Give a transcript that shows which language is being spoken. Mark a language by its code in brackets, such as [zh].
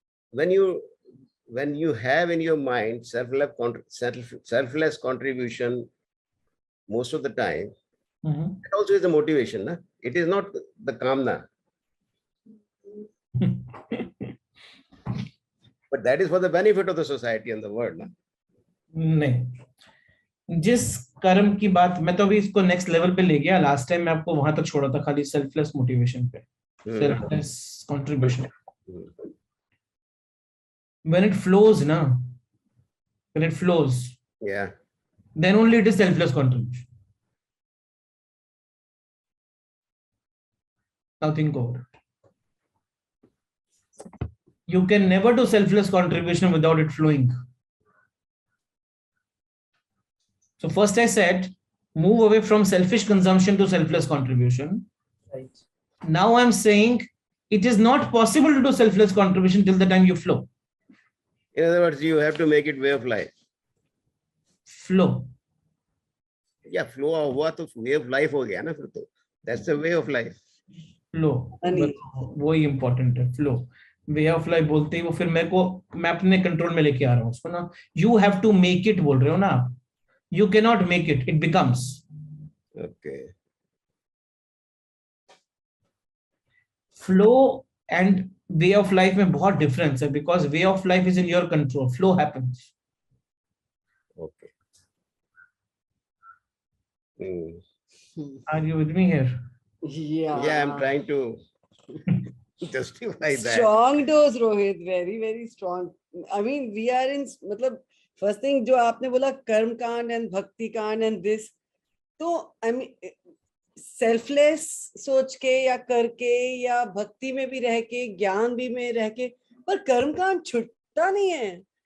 [en] When you have in your mind selfless contribution most of the time, it also is a motivation. Na? It is not the kamna. But that is for the benefit of the society and the world. Na? [hi] नहीं, जिस कर्म की बात, मैं तो अभी इसको next level पे ले गया। लास्ट टाइम मैं आपको वहां तक छोड़ा था, खाली सेल्फलेस मोटिवेशन पे, selfless contribution. [en] When it flows, na, when it flows, yeah, then only it is selfless contribution. Now think over it. You can never do selfless contribution without it flowing. So first I said, move away from selfish consumption to selfless contribution. Right. Now I'm saying it is not possible to do selfless contribution till the time you flow. In other words, you have to make it way of life. Flow. [hi] या flow हुआ तो way of life हो गया ना फिर तो, [en] That's the way of life. [hi] Flow, वो ही important है. फ्लो, वे ऑफ लाइफ बोलते ही वो फिर मेरे को, मैं अपने कंट्रोल में लेके आ रहा हूँ उसको ना. [en] you have to make it [hi] बोल रहे हो ना आप, [en] You can not make it, it becomes. Okay. Flow and way of life [hi] में बहुत डिफरेंस है, [en] Because way of life is in your control, flow happens. Okay. Are you with me here? Yeah, I'm trying to justify that. Strong dose, Rohit. Very, very strong. I mean, we are in, [hi] मतलब first thing जो आपने बोला कर्म कांड and भक्ति कांड and this, तो I mean selfless सोच के या करके या भक्ति में भी रह के, ज्ञान भी में रह के, पर कर्म कांड छुटता नहीं है.